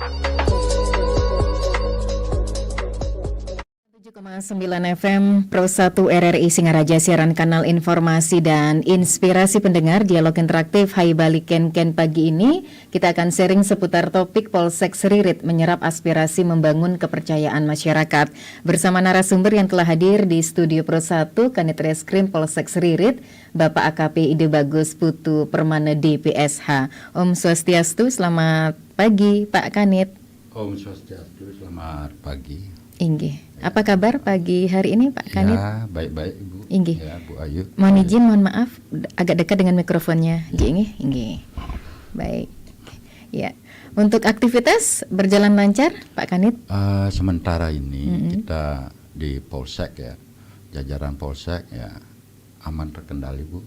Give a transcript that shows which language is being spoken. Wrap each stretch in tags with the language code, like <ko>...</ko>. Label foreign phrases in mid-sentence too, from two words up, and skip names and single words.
<id>7,9 FM Pro 1 RRI Singaraja, siaran kanal informasi dan inspirasi pendengar. Dialog interaktif Hai Balik Ken pagi ini kita akan sharing seputar topik Polsek Seririt menyerap aspirasi membangun kepercayaan masyarakat bersama narasumber yang telah hadir di studio Pro 1 Kanit Reskrim Polsek Seririt, Bapak AKP Ide Bagus Putu Permana DPSH. Om Swastiastu, selamat pagi Pak Kanit. Om Swastiastu, selamat pagi. Inggih. Apa kabar pagi hari ini Pak Kanit? Ya, baik-baik Ibu. Inggih. Ya, Bu Ayu. Mohon izin, mohon maaf, agak dekat dengan mikrofonnya. Inggih. Baik. Ya. Untuk aktivitas berjalan lancar Pak Kanit? Sementara ini kita di Polsek ya, jajaran Polsek ya aman terkendali Bu.</id>